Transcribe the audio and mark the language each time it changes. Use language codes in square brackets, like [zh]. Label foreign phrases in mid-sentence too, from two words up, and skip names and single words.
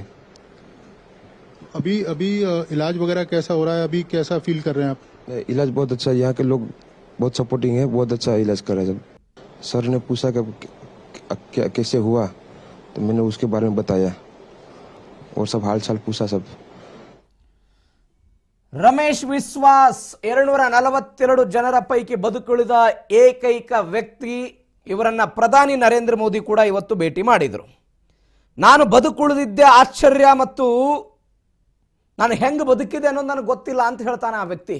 [hi] अभी इलाज वगैरह कैसा हो रहा है? अभी कैसा फील कर रहे हैं आप? इलाज बहुत अच्छा है, यहाँ के लोग बहुत सपोर्टिंग है, बहुत अच्छा इलाज कर रहे हैं. जब सर ने पूछा कि कैसे हुआ तो मैंने उसके बारे में बताया और सब हाल चाल पूछा सब. [kn] ರಮೇಶ್ ವಿಶ್ವಾಸ್ 242 ಜನರ ಪೈಕಿ ಬದುಕುಳಿದ ಏಕೈಕ ವ್ಯಕ್ತಿ. ಇವರನ್ನ ಪ್ರಧಾನಿ ನರೇಂದ್ರ ಮೋದಿ ಕೂಡ ಇವತ್ತು ಭೇಟಿ ಮಾಡಿದರು. ನಾನು ಬದುಕುಳಿದಿದ್ದೆ ಆಶ್ಚರ್ಯ, ಮತ್ತು ನಾನು ಹೆಂಗೆ ಬದುಕಿದೆ ಅನ್ನೋದು ನನಗೆ ಗೊತ್ತಿಲ್ಲ ಅಂತ ಹೇಳ್ತಾನೆ ಆ ವ್ಯಕ್ತಿ.